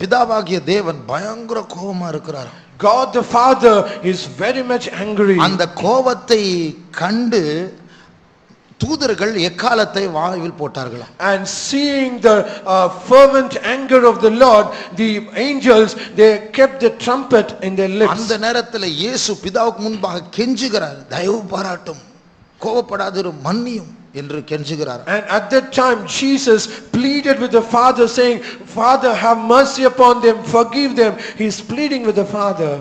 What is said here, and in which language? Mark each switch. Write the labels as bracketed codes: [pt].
[ta] பிதாவாகிய தேவன் பயங்கர கோபமா இருக்கிறார். [en] God the Father is very much angry. [ta] அந்த கோபத்தை கண்டு தூதர்கள் எக்காலத்தை வாயில் போட்டார்களாம். [en] And seeing the fervent anger of the Lord, the angels they kept the trumpet in their lips. [ta] அந்த நேரத்தில் இயேசு பிதாவுக்கு முன்பாக கெஞ்சுகிறார், தயவு பாராட்டும், கோபப்படாதிரு, மன்னியும் என்று கெஞ்சுகிறார். [en] And at that time Jesus pleaded with the Father saying, Father, have mercy upon them, forgive them. He is pleading with the Father.